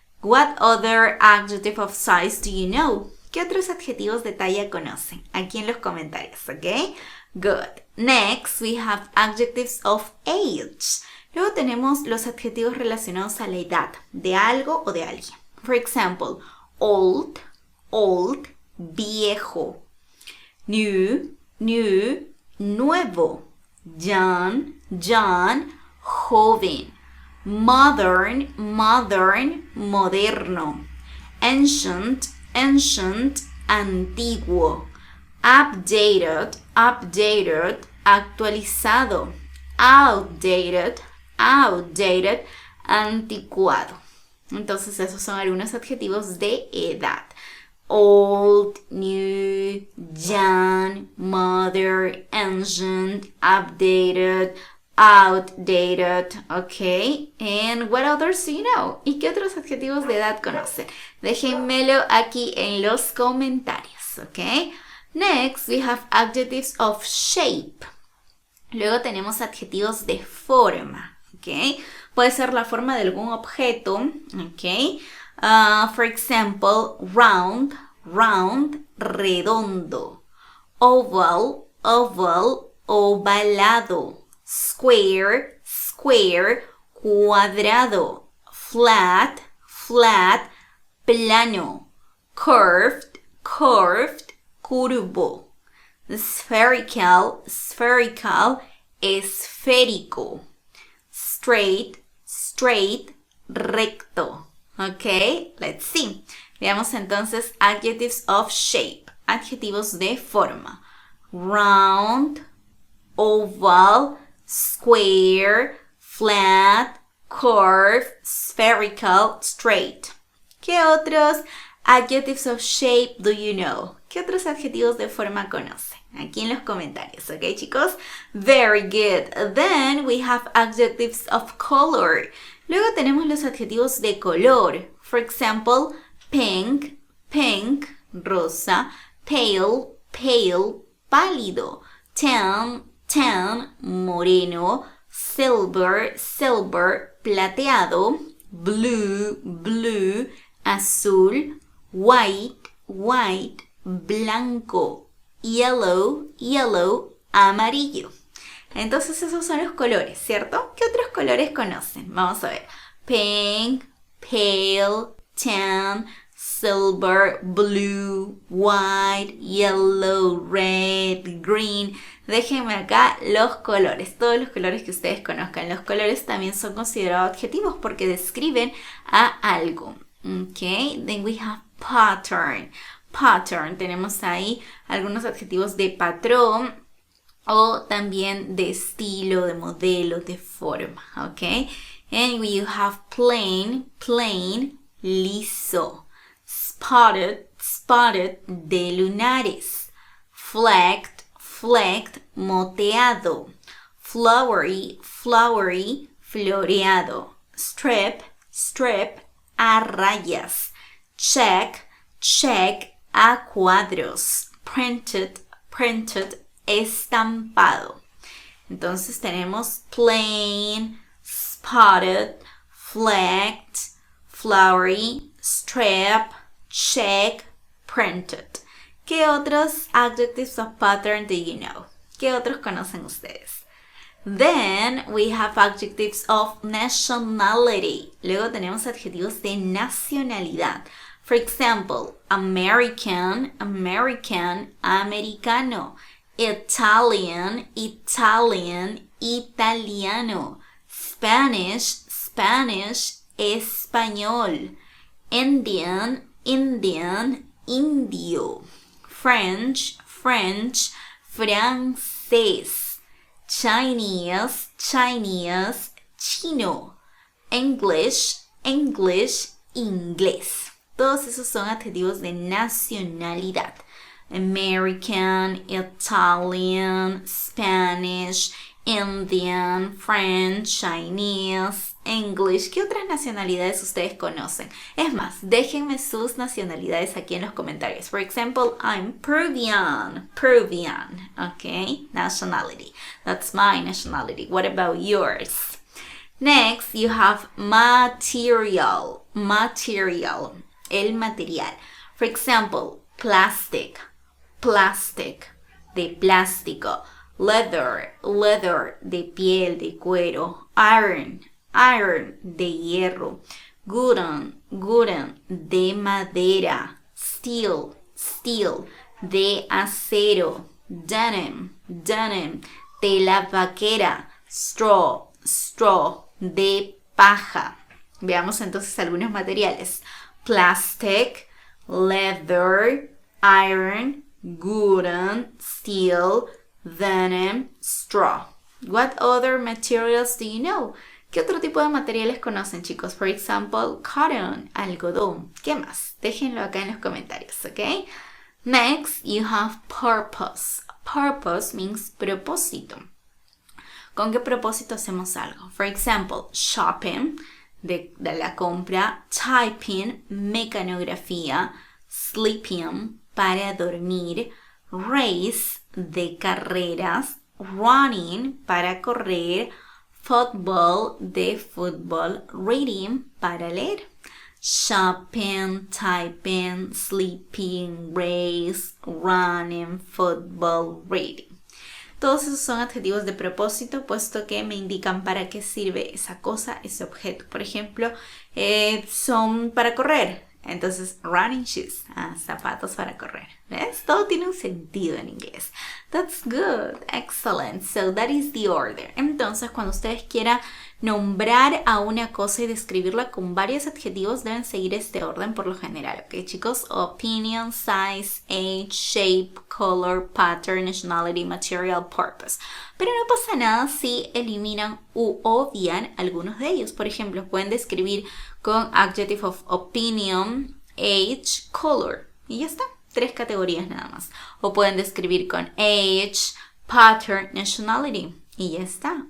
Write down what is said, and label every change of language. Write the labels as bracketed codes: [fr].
[en] What other adjective of size do you know? [es] ¿Qué otros adjetivos de talla conocen? Aquí en los comentarios, ¿ok? [en] Good. Next, we have adjectives of age. [es] Luego tenemos los adjetivos relacionados a la edad de algo o de alguien. [en] For example, old, old, viejo. New, new, nuevo. Young, young, joven. Modern, modern, moderno. Ancient, ancient, antiguo. Updated, updated, actualizado. Outdated, outdated, anticuado. [es] Entonces esos son algunos adjetivos de edad. [en] Old, new, young, modern, ancient, updated, outdated, ok. And what others do you know? [es] ¿Y qué otros adjetivos de edad conocen? Déjenmelo aquí en los comentarios, ok. [en] Next, we have adjectives of shape. [es] Luego tenemos adjetivos de forma, ok. Puede ser la forma de algún objeto, ok. [en] For example, round, round, redondo. Oval, oval, ovalado. Square, square, cuadrado. Flat, flat, plano. Curved, curved, curvo. Spherical, spherical, esférico. Straight, straight, recto. Ok, let's see. [es] Veamos entonces [en] adjectives of shape. [es] Adjetivos de forma. [en] Round, oval, square, flat, curved, spherical, straight. [es] ¿Qué otros [en] adjectives of shape do you know? [es] ¿Qué otros adjetivos de forma conocen? Aquí en los comentarios, ¿ok, chicos? [en] Very good. Then we have adjectives of color. [es] Luego tenemos los adjetivos de color. [en] For example, pink, pink, rosa. Pale, pale, pálido. Tan, tan, moreno. Silver, silver, plateado. Blue, blue, azul. White, white, blanco. Yellow, yellow, amarillo. [es] Entonces esos son los colores, ¿cierto? ¿Qué otros colores conocen? Vamos a ver. Pink, pale, tan, [en] silver, blue, white, yellow, red, green. [es] Déjenme acá los colores, todos los colores que ustedes conozcan. Los colores también son considerados adjetivos porque describen a algo. [en] Okay, then we have pattern. [es] Pattern, tenemos ahí algunos adjetivos de patrón o también de estilo, de modelo, de forma. [en] Okay, and we have plain, plain, liso. Spotted, spotted, de lunares. Flecked, flecked, moteado. Flowery, flowery, floreado. Strip, strip, a rayas. Check, check, a cuadros. Printed, printed, estampado. [es] Entonces tenemos [en] plain, spotted, flecked, flowery, strip, check, printed. [es] ¿Qué otros [en] adjectives of pattern do you know? [es] ¿Qué otros conocen ustedes? [en] Then we have adjectives of nationality. [es] Luego tenemos adjetivos de nacionalidad. [en] For example, American, American, americano. Italian, Italian, italiano. Spanish, Spanish, español. Indian, Indian, indio. French, French, francés. Chinese, Chinese, chino. English, English, inglés. [es] Todos esos son adjetivos de nacionalidad. [en] American, Italian, Spanish, Indian, French, Chinese, English. [es] ¿Qué otras nacionalidades ustedes conocen? Es más, déjenme sus nacionalidades aquí en los comentarios. [en] For example, I'm Peruvian. Peruvian, okay? Nationality. That's my nationality. What about yours? Next, you have material. Material. [es] El material. [en] For example, plastic. Plastic. [es] De plástico. Leather, leather, de piel, de cuero. [en] Iron, iron, de hierro. Wooden, wooden, de madera. Steel, steel, de acero. Denim, denim, tela vaquera. Straw, straw, de paja. [es] Veamos entonces algunos materiales. [en] Plastic, leather, iron, wooden, steel, denim, straw. What other materials do you know? [es] ¿Qué otro tipo de materiales conocen, chicos? [en] For example, cotton, [es] algodón. ¿Qué más? Déjenlo acá en los comentarios, ¿ok? [en] Next, you have purpose. Purpose means [es] propósito. ¿Con qué propósito hacemos algo? [en] For example, shopping, de la compra. Typing, mecanografía. Sleeping, para dormir. Race, de carreras. Running, para correr. Football, de fútbol. Reading, para leer. Shopping, typing, sleeping, race, running, football, reading. [es] Todos esos son adjetivos de propósito, puesto que me indican para qué sirve esa cosa, ese objeto. Por ejemplo, son para correr. Entonces, running shoes, zapatos para correr. ¿Ves? Todo tiene un sentido en inglés. [en] That's good. Excellent. So, that is the order. [es] Entonces, cuando ustedes quieran nombrar a una cosa y describirla con varios adjetivos, deben seguir este orden por lo general. ¿Ok, chicos? [en] Opinion, size, age, shape, color, pattern, nationality, material, purpose. [es] Pero no pasa nada si eliminan u obvian algunos de ellos. Por ejemplo, pueden describir con [en] adjective of opinion, age, color. [es] Y ya está. 3 categorías nada más. O pueden describir con age, pattern, nationality. Y ya está.